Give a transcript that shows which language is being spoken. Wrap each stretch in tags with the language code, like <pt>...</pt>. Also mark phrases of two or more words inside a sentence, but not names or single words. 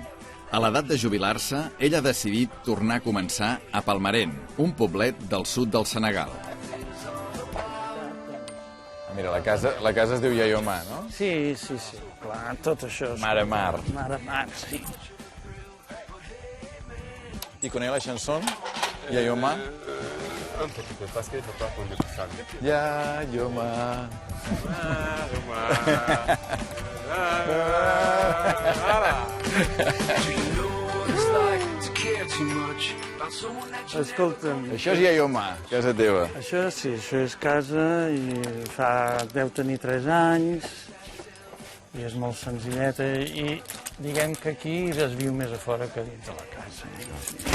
<ca>A l'edat de jubilar-se, ell ha decidit tornar a començar a Palmaren, un poblet del sud del Senegal. Mira, la casa es diu Yayoma, no? Sí, clar, tot això és... Mare Mar. Mare Mar, sí.</ca> <fr>Tu connais la chanson Yayoma? Un petit peu, parce qu'il ne faut pas qu'on le sache. Yayoma.</fr> <ca>Escolta'm, Això és Yayoma, casa teva. això sí, això és casa i deu tenir 3 anys i és molt senzilleta i diguem que aquí es viu més a fora que dins de la casa.</ca>